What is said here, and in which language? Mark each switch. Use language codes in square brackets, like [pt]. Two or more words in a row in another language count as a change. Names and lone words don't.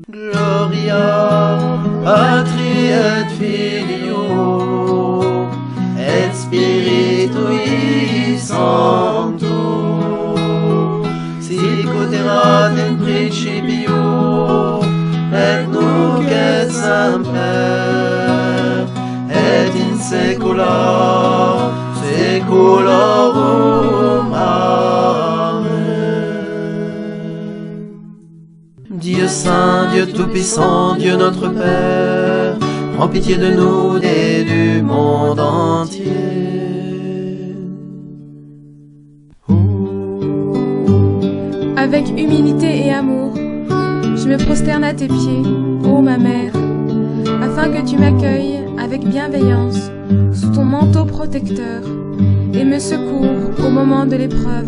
[la] Gloria Patri et Filio et Spiritui Sancto, sicut erat in principio et nunc et semper et in saecula saeculorum. Amen. [fr] Dieu saint, Dieu tout-puissant, Dieu notre Père, prends pitié de nous et du monde entier. Avec humilité et amour, je me prosterne à tes pieds, ô ma mère, afin que tu m'accueilles avec bienveillance sous ton manteau protecteur et me secours au moment de l'épreuve.